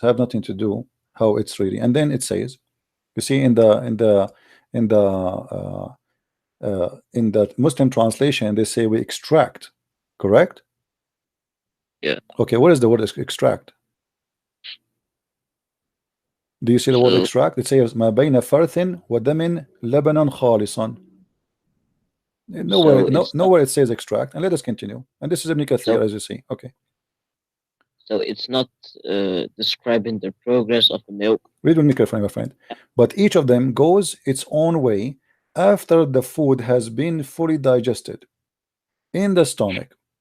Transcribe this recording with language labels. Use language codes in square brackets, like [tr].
[en] Have nothing to do how it's really. And then it says, you see, in the Muslim translation, they say we extract. Correct? Yeah. Okay, what is the word extract? Do you see the word So extract? It says [ar] ما بين فرث ودم لبنا خالصا. [en] so it's not Nowhere it says extract. And let us continue. And this is Ibn Kathir, so as you see. Okay. so it's not describing the progress of the milk. Read with me carefully, my friend. But each of them goes its own way after the food has been fully digested in the stomach.